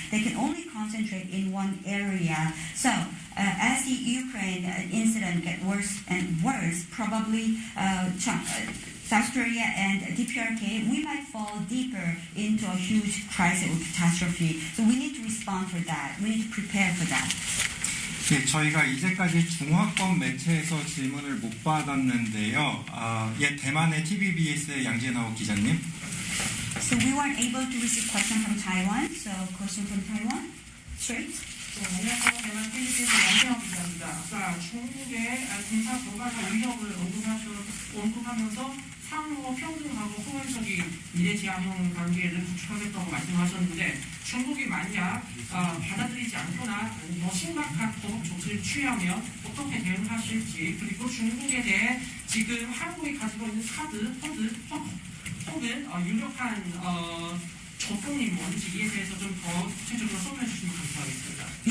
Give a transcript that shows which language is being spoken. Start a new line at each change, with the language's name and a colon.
English: They can only concentrate in one area. So as the Ukraine incident gets worse and worse, probably South Korea and DPRK, we might fall deeper into a huge crisis or catastrophe. So we need to respond for that. We need to prepare for that.
Korean: 네, 저희가 이제까지 중화권 매체에서 질문을 못 받았는데요. 대만의 TVBS의 양진하오 기자님.
English: So we weren't able to receive question from Taiwan. So question from Taiwan, straight.
Korean: 안녕하세요. 대만 TVBS 양진하오 기자입니다. 아까 중국의 군사 도발과 위협을 언급하면서 상호 평등하고 호연적인 미래지향형 관계를 구축하겠다고 말씀하셨는데 중국이 만약 받아들이지 않거나 더 심각한 보복 조치를 취하면 어떻게 대응하실지, 그리고 중국에 대해 지금 한국이 가지고 있는 카드, 혹은 유력한 접근이 뭔지 이에 대해서 좀 더 구체적으로 설명해 주시면 감사하겠습니다.